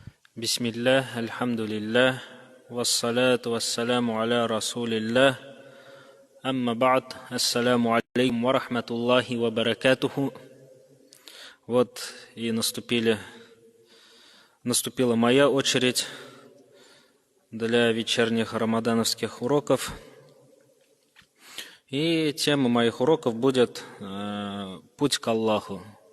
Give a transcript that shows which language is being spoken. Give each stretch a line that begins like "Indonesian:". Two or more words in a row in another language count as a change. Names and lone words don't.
Arabic: بسم الله، الحمد لله، والصلاة والسلام على رسول الله، أما بعد، السلام عليكم ورحمة الله وبركاته.
Russian: Вот и наступила моя очередь для вечерних рамадановских уроков. И тема моих уроков будет «Путь к Аллаху».